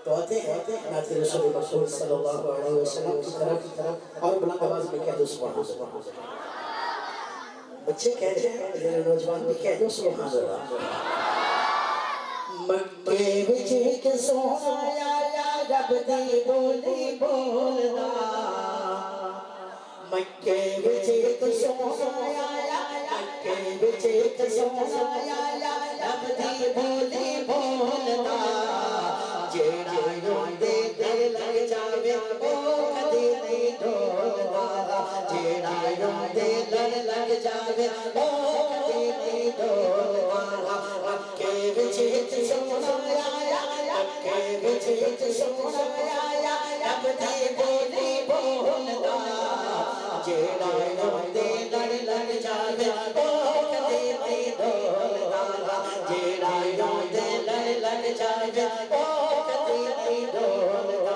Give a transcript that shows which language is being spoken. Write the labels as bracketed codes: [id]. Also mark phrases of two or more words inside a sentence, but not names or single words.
[ur] تو آتے ہیں نعت رسول مقبول [ar] صلی اللہ علیہ وسلم [ur] کی طرف اور بلند آواز میں کہہ دو [ar] سبحان اللہ. [ur] بچے کہہ رہے ہیں میرے نوجوان بھی کہہ دو [ar] سبحان اللہ. [pa] مکے وچ ایک سونا آیا رب دی بولی بولدا. مکے وچ ایک سونا آیا مکے وچ ایک سونا آیا رب دی بولی بولدا. جیڑا روندے دل لگ جاوے او کدی نہیں ڈولدا. جیڑا روندے دل لگ جاوے او کدی نہیں ڈولدا. مکے وچ ایک سونا آیا مکے وچ ایک سونا آیا رب دی بولی بولدا. جیڑا روندے دل لگ جاوے او کدی نہیں ڈولدا. جیڑا روندے دل لگ جاوے او کدی نہیں ڈولدا.